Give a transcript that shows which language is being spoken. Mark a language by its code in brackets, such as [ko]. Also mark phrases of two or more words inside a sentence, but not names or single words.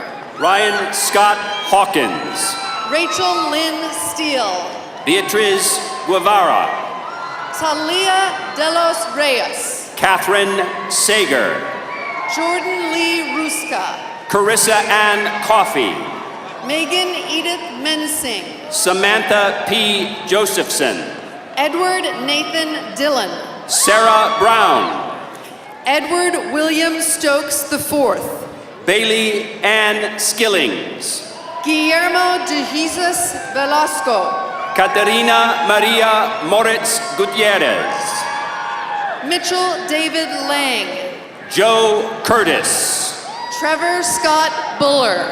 [en] Ryan Scott Hawkins, Rachel Lynn Steele, Beatriz Guevara, Talia De Los Reyes, Catherine Sager, Jordan Lee Ruska, Carissa Ann Coffey, Megan Edith Mensing, Samantha P. Josephson, Edward Nathan Dillon, Sarah Brown, Edward William Stokes IV, Bailey Ann Skillings, Guillermo de Jesus Velasco, Caterina Maria Moritz Gutierrez, Mitchell David Lang, Joe Curtis, Trevor Scott Buller,